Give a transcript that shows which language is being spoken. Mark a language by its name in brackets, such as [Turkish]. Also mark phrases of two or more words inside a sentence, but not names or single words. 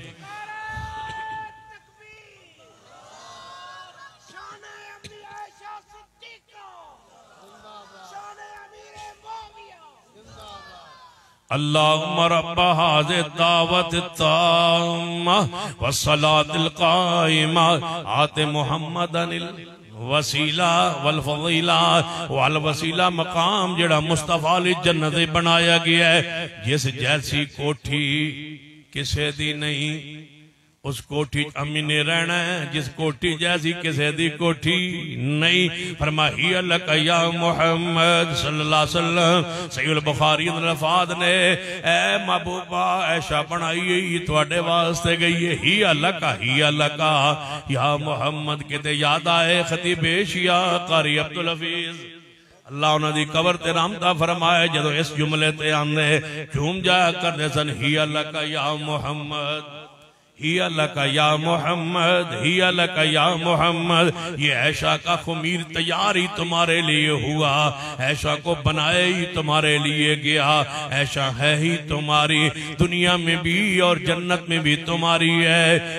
[Arabic] اللهم رب هذه الدعوة التامة والصلاة القائمة آت محمدا الوسيلة والفضيلة والوسيلة [Punjabi] مقام جیہڑا مصطفیٰ علی جنت بنایا گیا ہے. جس جیسی کوٹھی کسے دی نہیں، اس کوٹھی امی نے رہنا ہے، جس کوٹھی جیسی کسے دی کوٹھی نہیں. [Arabic] فرماهي لك يا محمد صلى الله عليه وسلم, [Punjabi] صحیح بخاری الفاظ نیں اے محبوبا عائشہ بنائی تہاڈے واسطے گئی ہے, [Arabic] هي لك يا محمد [Punjabi] کتے یاد آئے خطیب ایشیا قاری عبدالحفیظ اللہ انہاں دی قبر تے رحمت فرمائے، جدوں اس جملے تے آندے جھوم جایا کردے سن, [Arabic] هي لك يا محمد, هي لك يا محمد، هي لك يا محمد، هي لك يا محمد. [Urdu] یہ عائشہ کا خمیر تیار ہی تمہارے لیے ہوا، عائشہ کو بنائے ہی تمہارے لیے گیا، عائشہ ہے ہی تمہاری، دنیا میں بھی اور جنت میں بھی تمہاری ہے.